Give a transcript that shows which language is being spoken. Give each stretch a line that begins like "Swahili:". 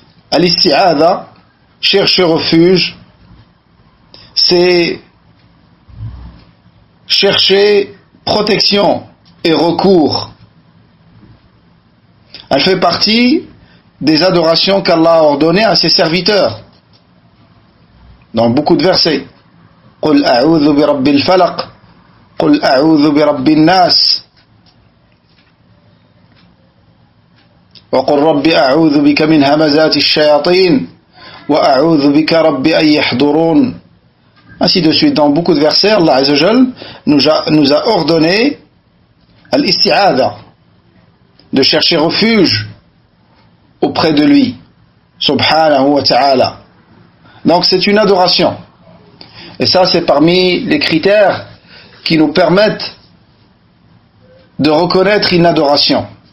French: Al-isti'adha, chercher refuge, c'est chercher protection et recours. Elle fait partie des adorations qu'Allah a ordonnées à ses serviteurs. Dans beaucoup de versets.
Arabic: قل أعوذ برب الفلق قل أعوذ برب الناس وقل رب أعوذ بك من همزات الشياطين وأعوذ بك رب أن يحضرون.
French: Ainsi de suite, dans beaucoup de versets, Allah Azza wa Jal nous a ordonné al-isti'adha, de chercher refuge auprès de lui, subhanahu wa ta'ala. Donc c'est une adoration. Et ça, c'est parmi les critères qui nous permettent de reconnaître une adoration.